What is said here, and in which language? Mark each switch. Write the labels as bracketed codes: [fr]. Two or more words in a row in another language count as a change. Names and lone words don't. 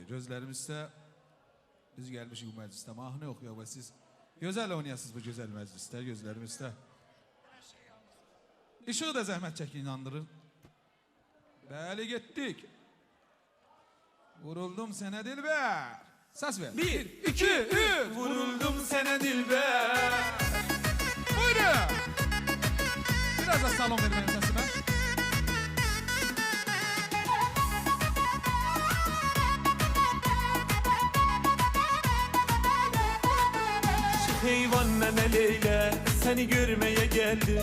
[az] Gözlərimizdə biz gəlmişik bu məclisdə mahnı oxuyaq və siz gözəl oynayasınız bu gözəl məclisdə, gözlərimizdə. İşığı da zəhmət çəkin, inandırın. Bəli, getdik. Vuruldum sənə dilbər. [tr] Ses ver. 1, 2, 3 Vuruldum sana dilber. [az] Buyurun. [tr] Biraz da salon ver benim sesime. Heyvan nene Leyla seni görmeye geldi.